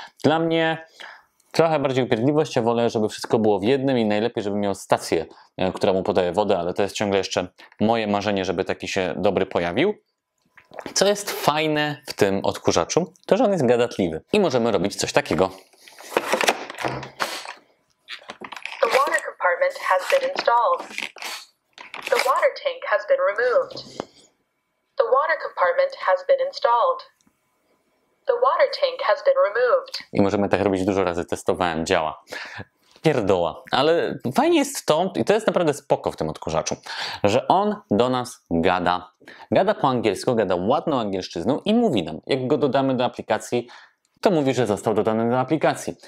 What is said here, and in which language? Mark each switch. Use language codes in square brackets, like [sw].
[pl] Dla mnie trochę bardziej upierdliwość, ja wolę, żeby wszystko było w jednym i najlepiej, żeby miał stację, która mu podaje wodę, ale to jest ciągle jeszcze moje marzenie, żeby taki się dobry pojawił. Co jest fajne w tym odkurzaczu, to że on jest gadatliwy i możemy robić coś takiego. [en] The water compartment has been installed. The water tank has been removed. The water compartment has been installed. The water tank has been removed. [pl] I możemy tak robić dużo razy, testowałem, działa. Pierdoła. Ale fajnie jest to, i to jest naprawdę spoko w tym odkurzaczu, że on do nas gada. Gada po angielsku, gada ładną angielszczyzną i mówi nam, jak go dodamy do aplikacji, to mówi, że został dodany do aplikacji.